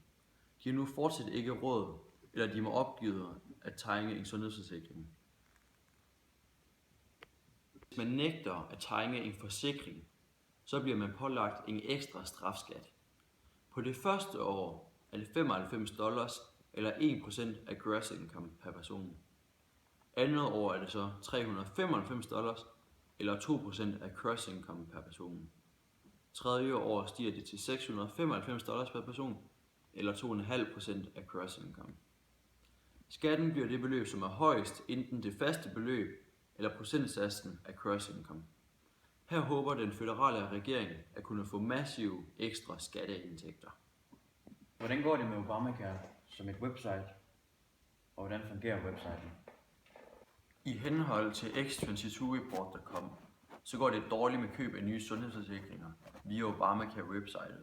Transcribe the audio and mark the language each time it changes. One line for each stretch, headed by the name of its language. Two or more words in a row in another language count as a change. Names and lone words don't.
Danish: De har nu fortsat ikke råd, eller de må opgive at tegne en sundhedsforsikring. Hvis man nægter at tegne en forsikring, så bliver man pålagt en ekstra strafskat. På det første år er det $95, eller 1% af
English: gross income
Danish: per person. Andet år er det så $395, eller 2% af
English: gross income
Danish: per person. Tredje år stiger det til $695 per person, eller 2,5% af
English: gross income.
Danish: Skatten bliver det beløb, som er højst, enten det faste beløb eller procentsatsen af
English: gross income.
Danish: Her håber den føderale regering at kunne få massive ekstra skatteindtægter. Hvordan går det med Obamacare som et website, og hvordan fungerer websiten? I henhold til X22report.com, så går det dårligt med køb af nye sundhedsforsikringer via Obamacare-websitet.